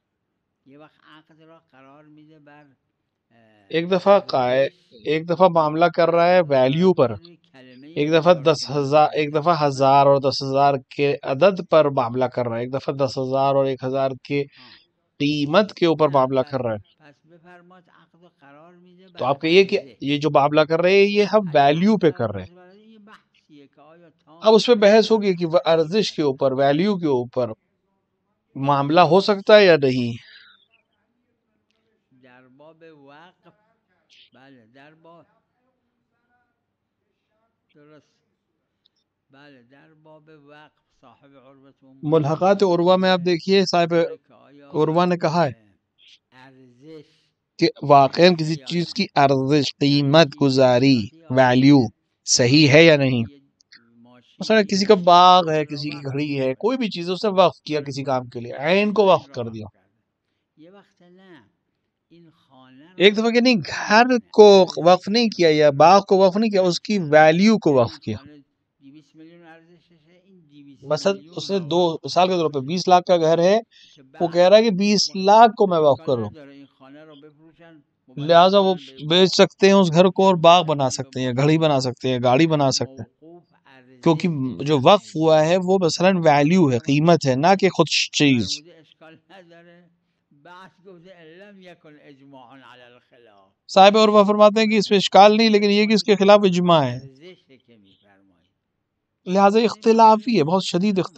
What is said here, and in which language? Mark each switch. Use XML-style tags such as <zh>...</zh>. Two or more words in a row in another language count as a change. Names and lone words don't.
<ur>ایک دفعہ معاملہ کر رہا ہے ویلیو پر، ایک دفعہ 10,000، ایک دفعہ 1000 اور 10,000 کے عدد پر معاملہ کر رہا ہے، ایک دفعہ 10,000 اور 1,000 کے قیمت کے اوپر معاملہ کر رہے ہیں.</ur> <fa>پس بفرماد عقد قرار میده</fa> <ur>تو</ur> <fa>بر</fa> <ur>آپ کہیے کہ</ur> <fa>عرضه.</fa> <ur>یہ جو معاملہ کر رہے ہیں یہ ہم</ur> <fa>اگه</fa> <ur>ویلیو</ur> <fa>عقد</fa> <ur>پہ</ur> <fa>قرار</fa> <ur>کر رہے ہیں.</ur> <fa>باشه برای یه بحثیه که آیا</fa> <ur>اب اس پہ</ur> <fa>تام</fa> <ur>بحث</ur> <fa>یا</fa> <ur>ہوگی کہ وہ ارزش کے اوپر، ویلیو کے اوپر معاملہ ہو سکتا ہے یا نہیں.</ur> <fa>در باب وقف. بله در باب درست. بله در باب وقف صاحب عروة</fa> <ur>ملحقات عروہ میں آپ دیکھیے صاحب</ur> <fa>داره که آیا</fa> <ur>عروہ نے کہا ہے</ur> <fa>ارزش</fa> <ur>کہ واقعا</ur> <fa>صحیح</fa> <ur>کسی ہے یا چیز</ur> <fa>نه.</fa> <ur>کی ارزش،</ur> <fa>یعنی</fa> <ur>قیمت،</ur> <fa>چیزی گزاری، اضافی آیا</fa> <ur>ویلیو</ur> <fa>که</fa> <ur>صحیح ہے یا</ur> <fa>مثلا</fa> <ur>نہیں.</ur> <fa>یه مثلا ماشینی</fa> <ur>کسی کا</ur> <fa>هست</fa> <ur>باغ ہے،</ur> <fa>او را</fa> <ur>کسی کی</ur> <fa>وقف</fa> <ur>گھڑی ہے،</ur> <fa>میکنه،</fa> <ur>کوئی بھی چیز ہے، اس نے وقف کیا کسی کام کے لیے، عین کو وقف</ur> <fa>عین را</fa> <ur>کر</ur> <fa>وقف</fa> <ur>دیا.</ur> <fa>کرده. یه وقت نه این خانه</fa> <ur>ایک</ur> <fa>را</fa> <ur>دفعہ کہ نہیں،</ur> <fa>وقف</fa> <ur>گھر</ur> <fa>نمیکنه،</fa> <ur>کو وقف</ur> <fa>ارزش</fa> <ur>نہیں</ur> <fa>این</fa> <ur>کیا</ur> <fa>یا خانه باغ را</fa> <ur>کو وقف نہیں کیا، اس کی</ur> <fa>مثلا</fa> <ur>ویلیو کو</ur> <fa>اگر</fa> <ur>وقف</ur> <fa>این</fa> <ur>کیا.</ur> <fa>خانه 200 میلیون ارزششه، این 200 مثلا میلیون</fa> <ur>اس نے</ur> <fa>را</fa> <ur>دو</ur> <fa>وقف</fa> <ur>مثال کے طور پہ</ur> <fa>میکنه</fa> <ur>20 لاکھ کا گھر ہے،</ur> <fa>که</fa> <ur>وہ کہہ</ur> <fa>بعد</fa> <ur>رہا ہے کہ 20 لاکھ کو میں وقف</ur> <fa>اشکال</fa> <ur>کروں،</ur> <fa>نداره این خانه را بفروشن</fa> <ur>لہٰذا</ur> <fa>مبدل</fa> <ur>وہ</ur> <fa>کنن به</fa> <ur>بیچ</ur> <fa>باغ</fa> <ur>سکتے ہیں اس گھر کو اور</ur> <fa>یا باغ مبدل</fa> <ur>بنا</ur> <fa>کنن به</fa> <ur>سکتے ہیں، گھڑی</ur> <fa>ماشین.</fa> <ur>بنا سکتے ہیں، گاڑی</ur> <fa>پس</fa> <ur>بنا سکتے ہیں.</ur> <fa>موقوف</fa> <ur>کیونکہ</ur> <fa>ارزش</fa> <ur>جو وقف</ur> <fa>نفعی</fa> <ur>ہوا ہے وہ مثلا ویلیو ہے، قیمت ہے، نہ کہ خود چیز.</ur> <fa>فرموده اشکال نداره. بعد گفته</fa> <ar>لم یکن اجماع علی الخلاف.</ar> <ur>صاحب عروہ فرماتے ہیں کہ اس میں اشکال نہیں، لیکن یہ کہ اس کے خلاف اجماع ہے،</ur> <fa>ارزش که میفرمایید.</fa> <ur>لہٰذا</ur> <fa>یعنی</fa> <ur>اختلافی ہے،</ur> <fa>معنی</fa> <ur>بہت شدید</ur> <fa>کلام</fa>